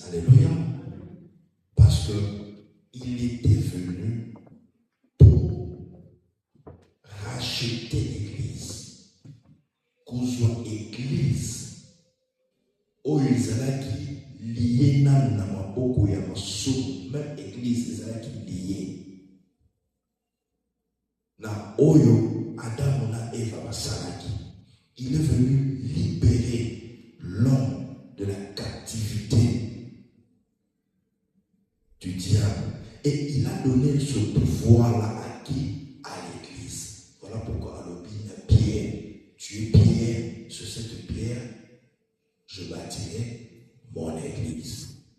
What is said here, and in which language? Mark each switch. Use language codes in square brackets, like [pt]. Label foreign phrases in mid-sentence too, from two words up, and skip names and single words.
[fr] Alléluia. Parce qu'il était venu pour racheter l'Église. Qu'on soit Église, où ils allaient liés [ln] na maboko ya masu, [fr] même Église, ils allaient liés. [ln] Na oyo Adam na Eva basalaki. [fr] Il est venu libérer l'homme de la captivité du diable. Et il a donné ce pouvoir-là à qui? À l'Église. Voilà pourquoi Pierre, tu es Pierre, sur cette pierre, je bâtirai mon Église.